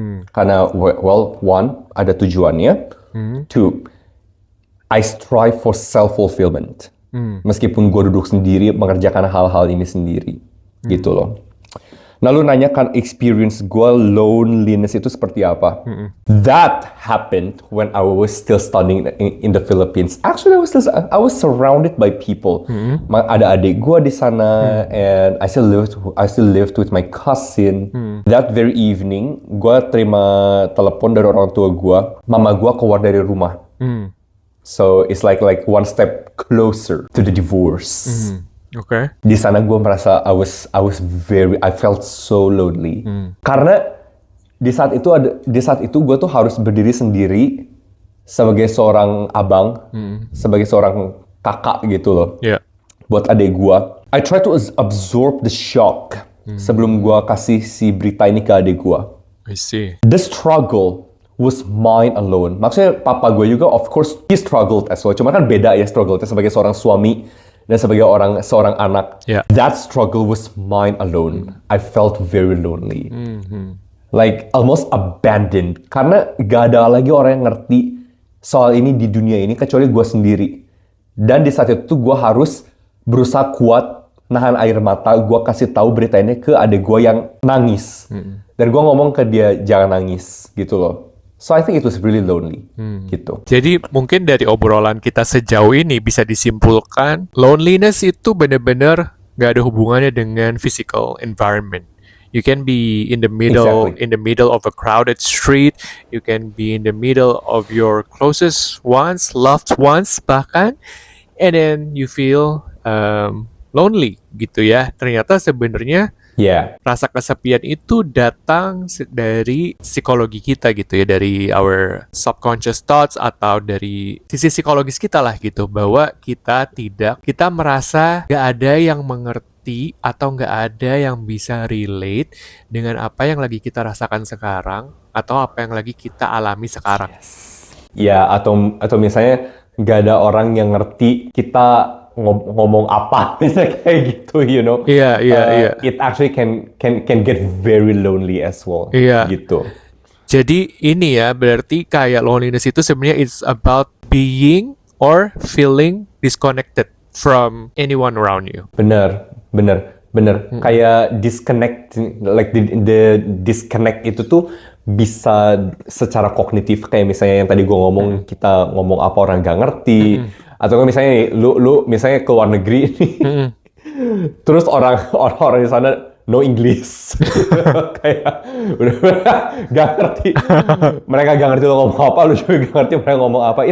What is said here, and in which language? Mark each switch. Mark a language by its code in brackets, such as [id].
[id] Karena, well, one, ada tujuannya. [en] Two, I strive for self-fulfillment. [id] Meskipun gua duduk sendiri, mengerjakan hal-hal ini sendiri. Gitu loh. Nah, lu nanya kan experience gue loneliness itu seperti apa? [en] That happened when I was still studying in the Philippines. Actually, I was surrounded by people. [id] Ada adik gue di sana, [en] and I still lived with my cousin. That very evening, [id] gue terima telepon dari orang tua gue. Mama gue keluar dari rumah. [en] So it's like one step closer to the divorce. Okay. [id] Di sana gue merasa [en] I felt so lonely. [id] Karena di saat itu gue tuh harus berdiri sendiri sebagai seorang abang, sebagai seorang kakak gitu loh. [en] Yeah. [id] Buat adik gua, [en] I try to absorb the shock [id] sebelum gua kasih si berita ini ke adik gua. [en] I see. The struggle was mine alone. [id] Maksudnya papa gue juga, [en] of course, he struggled as well. [id] Cuma kan beda ya struggle-nya sebagai seorang suami dan sebagai seorang anak. [en] Yeah. That struggle was mine alone. I felt very lonely. Like almost abandoned. [id] Karena gak ada lagi orang yang ngerti soal ini di dunia ini kecuali gue sendiri. Dan di saat itu gue harus berusaha kuat, nahan air mata, gue kasih tahu berita ini ke adik gue yang nangis. Dan gue ngomong ke dia, jangan nangis, gitu loh. [en] So I think it was really lonely, gitu. [id] Jadi mungkin dari obrolan kita sejauh ini bisa disimpulkan loneliness itu benar-benar gak ada hubungannya dengan physical environment. [en] You can be in the middle, Exactly. in the middle of a crowded street. You can be in the middle of your closest ones, loved ones bahkan, and then you feel lonely gitu ya. [id] Ternyata sebenarnya [en] Yeah. [id] rasa kesepian itu datang dari psikologi kita gitu ya, dari [en] our subconscious thoughts [id] atau dari sisi psikologis kita lah gitu, bahwa kita merasa gak ada yang mengerti atau gak ada yang bisa relate dengan apa yang lagi kita rasakan sekarang atau apa yang lagi kita alami sekarang. Ya, atau misalnya gak ada orang yang ngerti kita ngomong apa, misalnya kayak gitu, you know. Iya. [en] It actually can get very lonely as well. [id] Iya. Gitu. Jadi ini ya, berarti kayak loneliness itu sebenarnya [en] it's about being or feeling disconnected from anyone around you. [id] Bener. Kayak disconnect, [en] like the disconnect [id] itu tuh bisa secara kognitif, kayak misalnya yang tadi gue ngomong, kita ngomong apa orang gak ngerti, atau kan misalnya lu misalnya ke luar negeri, terus orang di sana [en] no English, [id] kayak udah gak ngerti, mereka gak ngerti lu ngomong apa, lu juga gak ngerti mereka ngomong apa.